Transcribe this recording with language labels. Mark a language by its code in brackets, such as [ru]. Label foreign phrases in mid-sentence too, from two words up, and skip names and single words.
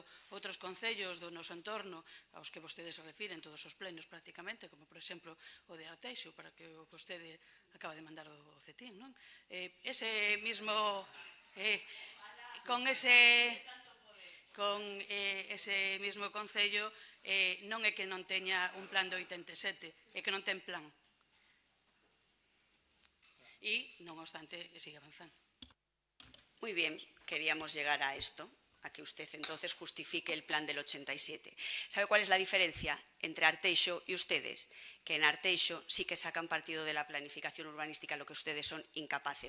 [gl] Outros concellos do noso entorno, aos que vostedes se refiren todos os plenos prácticamente, como por exemplo o de Arteixo, para que vostede acaba de mandar o CETIN, non? [es] Ese mismo, con ese mismo [gl] concello, non é que non teña un plan de 87, é que non ten plan. E, non obstante, sigue avanzando. [es] Muy bien, queríamos llegar a esto, a que usted entonces justifique el plan del 87. ¿Sabe cuál es la diferencia entre Arteixo y ustedes? Que en Arteixo sí que sacan partido de la planificación urbanística, lo que ustedes son incapaces.